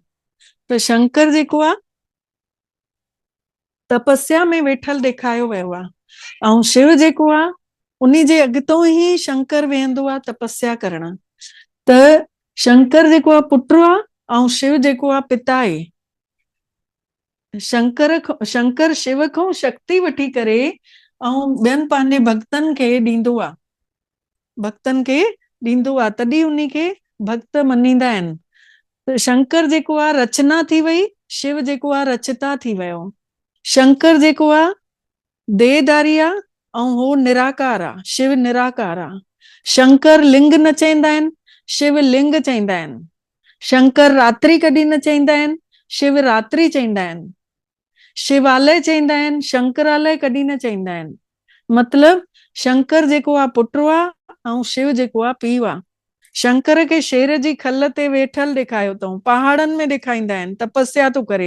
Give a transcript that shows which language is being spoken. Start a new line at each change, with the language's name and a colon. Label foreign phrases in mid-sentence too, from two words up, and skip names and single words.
Sindhi: त शंकर जेको आहे तपस्या में वेठल ॾेखारियो वियो आहे, ऐं शिव जेको आहे उन जे अॻितो ई शंकर वेहंदो आहे तपस्या करण। त शंकर जेको आहे पुटु आहे ऐं शिव जेको आहे पिता आहे। शंकर शिव खां शक्ति वठी करे ऐं ॿियनि पंहिंजे भक्तनि खे ॾींदो आहे, तॾहिं उन खे भक्त मञींदा आहिनि। त शंकर जेको आहे रचना थी वई, शिव जेको आहे रचिता थी वियो। शंकर जेको आहे देहधारी आहे ऐं हो निराकार आहे, शिव निराकार आहे। शंकर लिंग न चईंदा आहिनि, शिव लिंग चईंदा आहिनि। शंकर रात्रि कॾहिं न चईंदा आहिनि, शिव रात्रि चईंदा आहिनि। शिवालय चईंदा आहिनि, शंकरालय कॾहिं न चईंदा आहिनि। मतलब शंकर जेको आहे पुटु आहे ऐं शिव जेको आहे पीउ आहे। शंकर खे शेर जी खल ते वेठल ॾेखारियो अथऊं, पहाड़नि में ॾेखारींदा आहिनि, तपस्या थो करे।